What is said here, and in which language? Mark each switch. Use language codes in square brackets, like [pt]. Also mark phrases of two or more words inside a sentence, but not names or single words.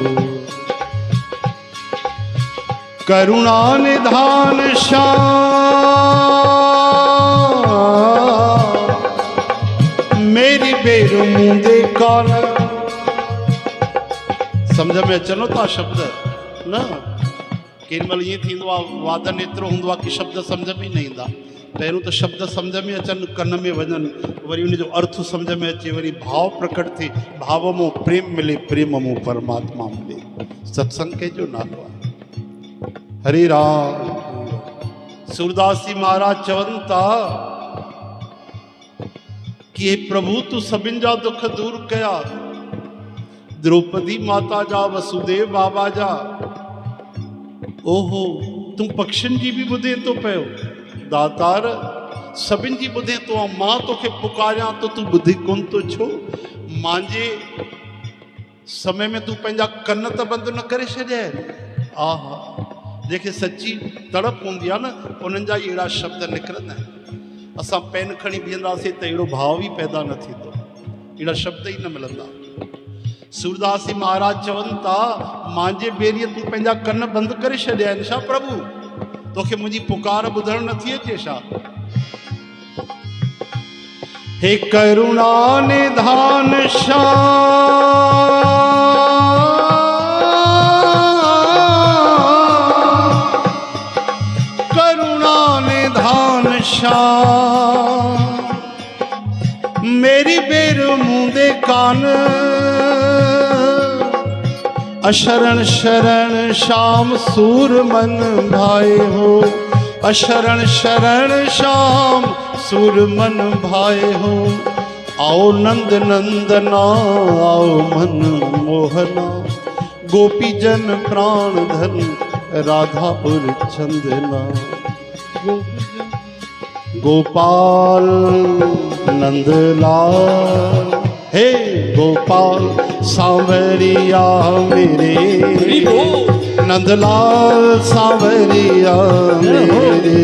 [bra] करुणा निधान श्याम मेरी बेर मुंदे कान। [sd] समझ में अचनो था शब्द न केवल ये थी वादन एतिरो हूंदो आहे कि शब्द समझ में न ईंदा। पहिरियों तो शब्द समझ में अचनि, कन में वञनि, वरी उन जो अर्थ समझ में अचे, वरी भाव प्रकट थिए, भाव मों प्रेम मिले, प्रेम मों परमात्मा मिले। सत्संग के जो नालो आहे। हरे राम। सूरदास जी महाराज चवनि था कि हे प्रभु तू सभिनि जा दुख दूर कया, द्रौपदी माता जा, वसुदेव बाबा जा। ओहो, तू पक्षियुनि जी बि ॿुधे थो पियो। दातार सभिनि जी ॿुधे थो, मां तोखे पुकारियां तो तूं ॿुधी कोन थो छो? मुंहिंजे समय में तूं पंहिंजा कन त बंदि न करे छॾिया आहिनि। आहा, जेके सची तड़प हूंदी आहे न, उन्हनि जा अहिड़ा शब्द निकिरंदा आहिनि। असां पेन खणी बीहंदासीं त अहिड़ो भाव ई पैदा न थींदो, अहिड़ा शब्द ई न मिलंदा। सूरदास जी महाराज चवनि था, मुंहिंजे बेरीअ तूं पंहिंजा कन बंदि करे छॾिया आहिनि छा प्रभु? तोखे मुंहिंजी पुकार ॿुधण नथी अचे छा? [bra] हे करुणा निधान श्याम, करुणा निधान श्याम मेरी बेर मुंदे कान। अशरण शरण श्याम सूर मन भाए हो। अशरण शरण श्याम सूर मन भाए हो। [hi] आओ नंद नंदना, आओ मन मोहना, गोपी जन प्राण धन राधा और चंदना। गोपाल नंदलाल, हे गोपाल सांवरिया मेरे, नंदलाल सांवरिया मेरे।